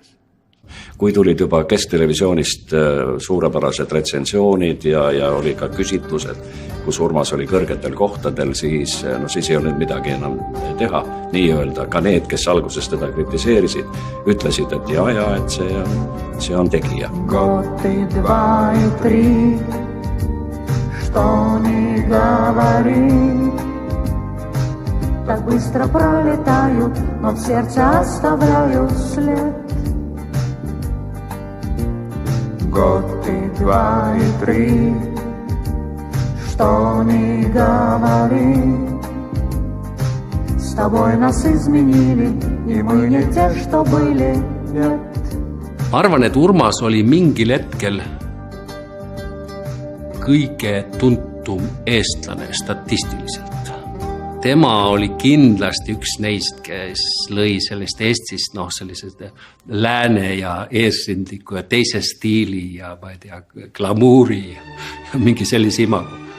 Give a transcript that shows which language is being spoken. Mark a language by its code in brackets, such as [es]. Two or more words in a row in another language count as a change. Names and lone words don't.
[et] Kui tulid juba Kesktelevisioonist suurepärased retsensioonid ja oli ka küsitlused, kus Urmas oli kõrgetel kohtadel, siis ei olnud midagi enam teha. Nii öelda, ka need, kes alguses teda kritiseerisid, ütlesid, et et see on tegija. [ru] Годы 2 и 3, что не говори, так быстро пролетают, но в сердце оставляют след. Годы 2 и 3, что не говори, с тобой нас изменили, и мы не те, что были, нет. [et] Arvan, et Urmas oli mingil hetkel kõige tuntum eestlane statistiliselt. Tema oli kindlasti üks neist, kes lõi sellest Eestist sellised lääne ja eesrindliku ja teise stiili ja ma ei tea, glamuuri ja mingi sellise imagu.